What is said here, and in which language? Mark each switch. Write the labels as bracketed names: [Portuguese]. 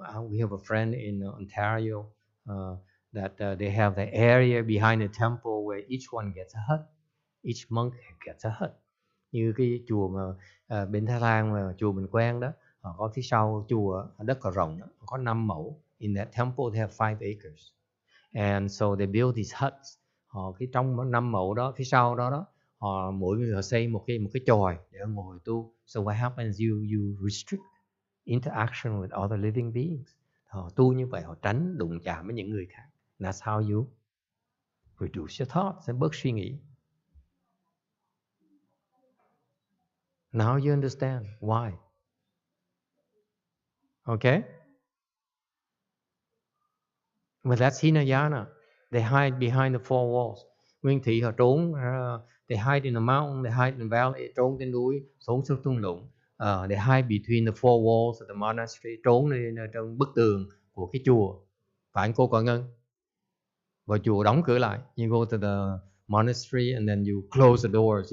[English] We have a friend in Ontario that they have the area behind the temple where each one gets a hut. Each monk gets a hut. [Vietnamese] Như cái chùa mà bên Thái Lan mà chùa mình quen đó, họ có phía sau chùa đất cỏ rộng đó, có 5 mẫu. [English] In that temple they have 5 acres. And so they build these huts. [Vietnamese] họ cái trong 5 mộ đó, phía sau đó họ mỗi người họ xây một cái chòi để họ ngồi tu. [English] So what happens? You restrict interaction with other living beings. [Vietnamese] Họ tu như vậy, họ tránh đụng chạm với những người khác. [English] That's how you reduce your thoughts, [Vietnamese] bớt suy nghĩ. [English] Now you understand why. Okay? But that's Hinayana. They hide behind the four walls. [Vietnamese] Nguyên thị họ trốn, [English] they hide in the mountain, they hide in the valley, [Vietnamese] trốn trên núi, trốn xuống thung lũng. [English] They hide between the four walls of the monastery, [Vietnamese] trốn lên trong bức tường của cái chùa. Phải cô Cọ Ngân? Và chùa đóng cửa lại. [English] You go to the monastery and then you close the doors.